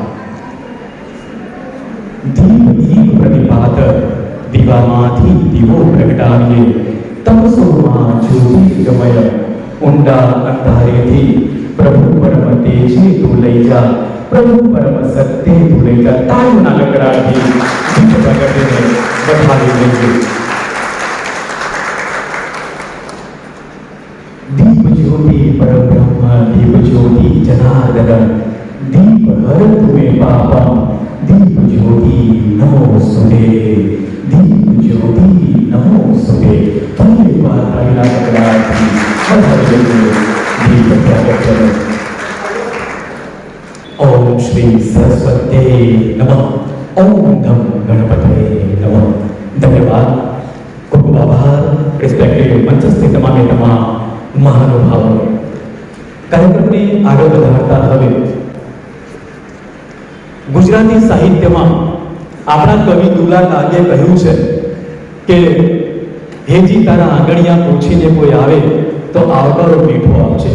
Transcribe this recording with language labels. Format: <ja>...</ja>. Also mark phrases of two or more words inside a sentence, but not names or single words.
<gu>દીપ દીપ પ્રતિપાત દીવામાંથી દીવો પ્રગટાવીએ, તમસોમાં જ્યોતિર્ગમય ઊંડા અંધારેથી પ્રભુ પરમ તેજે તું લઈ જા, પ્રભુ પરમ સત્ય તું લઈ જા। તાળીઓના ગગડાટથી દીપ પ્રગટ્યને વધાવી લઈએ।</gu> <sa>दीप ज्योति परब्रह्म दीप ज्योति जनार्दन दीप हरत में पापम दीप ज्योति नमोस्तुते दीप ज्योति नमोस्तुते।</sa> <gu>ફલે વાતાયના ગગડાટિ વધાવી લઈએ દીપ પ્રગટ્ય।</gu> <sa>ओम श्री सरस्वती नमः, ओम धम गणपतये नमः।</sa> <gu>ધન્યવાદ, ખૂબ આભાર રિસ્પેક્ટેડ મંચસ્થ તમામે તમામ મહાનુભાવો। કાર્યક્રમને આગળ વધારતા હવે ગુજરાતી સાહિત્યમાં આપણા કવિ દુલા કાગે કહ્યું છે કે હેજી તારા આંગણિયા પૂછીને કોઈ આવે તો આવકારો મીઠો આપજે।</gu>